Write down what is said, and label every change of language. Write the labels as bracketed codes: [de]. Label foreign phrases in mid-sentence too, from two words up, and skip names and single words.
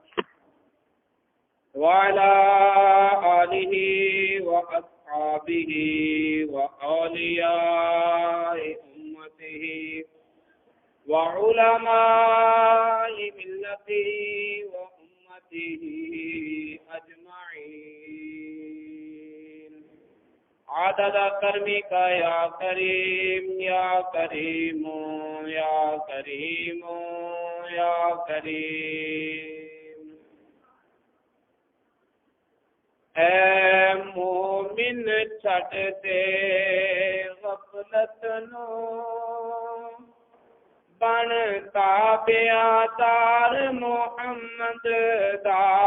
[ar] وعلى آله وأصحابه وأولياء أمته وعلماء ملته وأمته أجمعين عدد كرمك يا كريم يا كريم يا كريم يا كريم. [pa] اے مومن چھٹ دے غفلت نو بن تابعدار محمد دا.